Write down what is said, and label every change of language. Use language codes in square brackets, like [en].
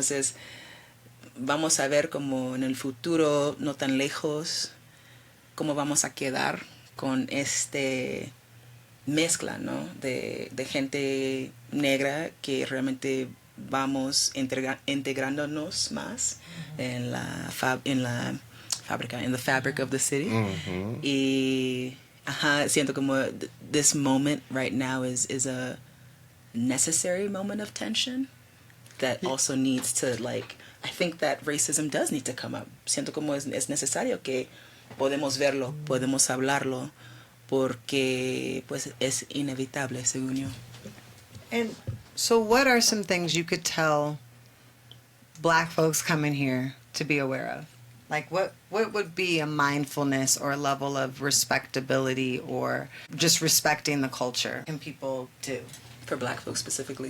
[es] Entonces, vamos a ver como en el futuro, no tan lejos, cómo vamos a quedar con este mezcla, ¿no? de gente negra, que realmente vamos integrándonos más en la fábrica, [en] in the fabric of the city. [es] Y siento como [en] this moment right now is a necessary moment of tension that also needs to, like, I think that racism does need to come up. [es] Siento como es necesario que podemos verlo, podemos hablarlo, porque pues es inevitable, según yo. [en] And so what are some things you could tell Black folks coming here to be aware of? Like what would be a mindfulness or a level of respectability or just respecting the culture can people do? For Black folks specifically?